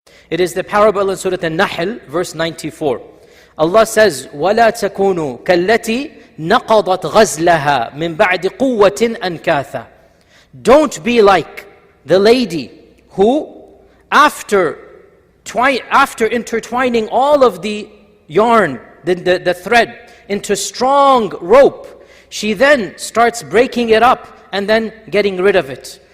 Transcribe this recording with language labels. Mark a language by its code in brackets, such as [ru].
[en] It is the parable in Surat al-Nahl, verse 94. Allah says, [ar] وَلَا تَكُونُوا كَالَّتِي نَقَضَتْ غَزْلَهَا مِنْ بَعْدِ قُوَّةٍ أَنْكَاثًا. [en] Don't be like the lady who, after intertwining all of the yarn, the thread, into strong rope, she then starts breaking it up and then getting rid of it.